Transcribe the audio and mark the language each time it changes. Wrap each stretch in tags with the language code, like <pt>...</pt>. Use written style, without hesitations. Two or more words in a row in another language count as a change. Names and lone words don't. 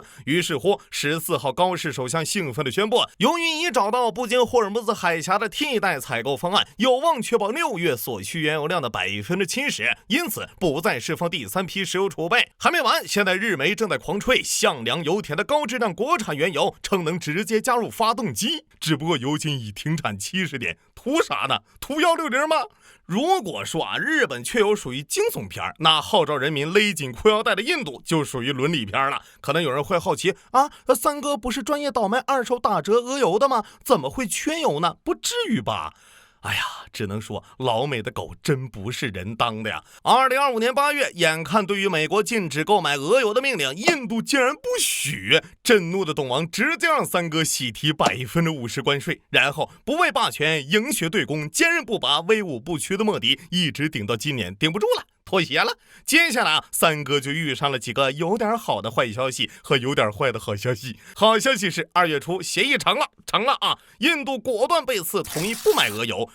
<zh>於是乎，14號高市首相興奮地宣布，由於已找到不經霍爾木茲海峽的替代採購方案，有望確保6月所需原油量的70%，因此不再釋放第3批石油儲備。還沒完，現在日媒正在狂吹向良油田的高質量國產原油，稱能直接加入發動機。只不过油禁已停产70天，图啥呢？图160吗？如果说日本确有属于惊悚片，那号召人民勒紧裤腰带的印度就属于伦理片了。可能有人会好奇三哥不是专业倒卖2手打折鹅油的吗？怎么会缺油呢？不至于吧。哎呀，只能说老美的狗真不是人当的呀。2025年8月，眼看对于美国禁止购买俄油的命令，印度竟然不许，震怒的董王直接让三哥喜提50%关税，然後不畏霸權，迎學對攻，堅韌不拔，威武不屈的莫迪一直頂到今年頂不住了，妥協了。接下來三哥就遇上了幾個有點好的壞消息和有點壞的好消息。好消息是2月初協議成了，印度果斷背刺，同意不買俄油。</zh>